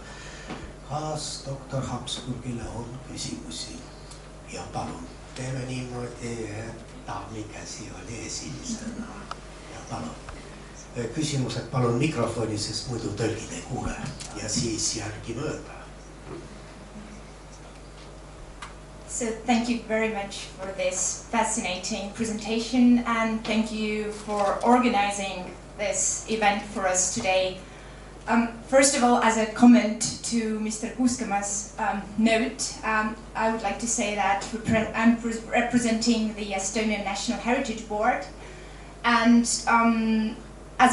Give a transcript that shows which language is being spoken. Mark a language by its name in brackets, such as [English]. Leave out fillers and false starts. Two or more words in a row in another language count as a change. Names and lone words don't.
[Estonian] Kas doktor Habsburgile on küsimusi? Ja palun, teeme niimoodi, et daami käsi oli esimesena. Ja palun. Küsimused palun mikrofoni, sest muidu tõlgid ei kuule ja siis järgi mööda. [English] So thank you very much for this fascinating presentation and thank you for organizing this event for us today. First of all, as a comment to Mr. Kuuskema's note, I would like to say that I'm representing the Estonian National Heritage Board and as a